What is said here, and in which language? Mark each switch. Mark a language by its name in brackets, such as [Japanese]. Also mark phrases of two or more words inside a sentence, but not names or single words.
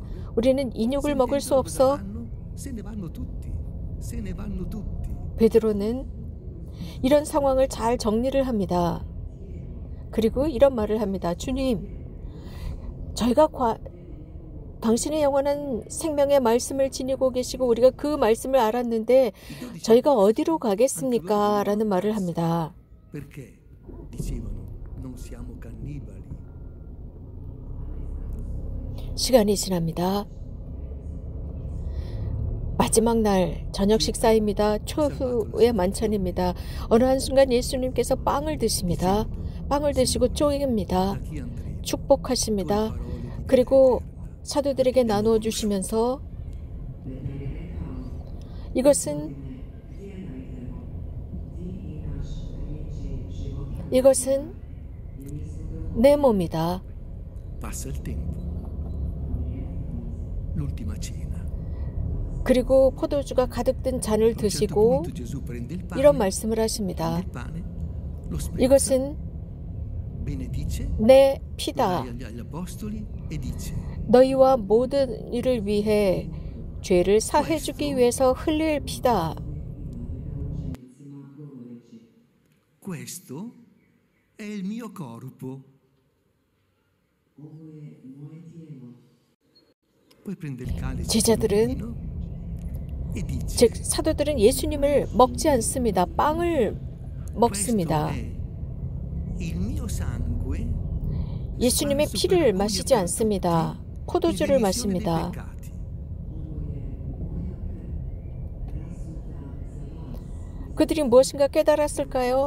[Korean] 우리는 인육을 먹을 수 없어. 베드로는 이런 상황을 잘 정리를 합니다. 그리고 이런 말을 합니다. 주님, 당신의 영원한 생명의 말씀을 지니고 계시고 우리가 그 말씀을 알았는데 저희가 어디로 가겠습니까? 라는 말을 합니다. [Italian] Perché dicevano non siamo cannibali? [Korean] 시간이 지납니다. 마지막 날 저녁 식사입니다. 초후의 만찬입니다. 어느 한순간 예수님께서 빵을 드십니다. 빵을 드시고 쪼깁니다. 축복하십니다. 그리고 사도들에게 나누어 주시면서 이것은 내 몸이다. [Italian] Passa il tempo. L'ultima cena. [Korean] 그리고 포도주가 가득 든 잔을 드시고 이런 말씀을 하십니다. 이것은 내 피다. 너희와 모든 이를 위해 죄를 사해주기 위해서 흘릴 피다. [Italian] Questo è il mio corpo. Poi prende il calice. [Korean] 제자들은 즉 사도들은 예수님을 먹지 않습니다. 빵을 먹습니다. 예수님의 피를 마시지 않습니다. 포도주를 마십니다. 그들이 무엇인가 깨달았을까요?